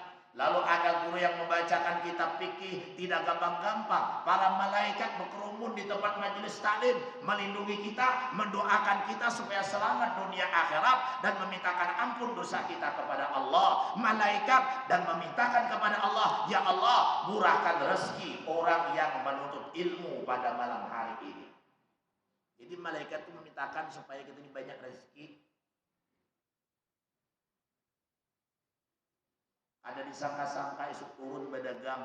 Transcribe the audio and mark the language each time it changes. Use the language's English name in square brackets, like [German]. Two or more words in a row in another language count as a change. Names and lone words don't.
[Indonesian] Lalu ada guru yang membacakan kitab fikih, tidak gampang-gampang. Para malaikat berkerumun di tempat majelis taklim, melindungi kita, mendoakan kita supaya selamat dunia akhirat dan memintakan ampun dosa kita kepada Allah. Malaikat dan memintakan kepada Allah, ya Allah, murahkan rezeki orang yang menuntut ilmu pada malam hari ini. Jadi malaikat itu memintakan supaya kita ini banyak rezeki. Ada disangka-sangka esok turun berdagang.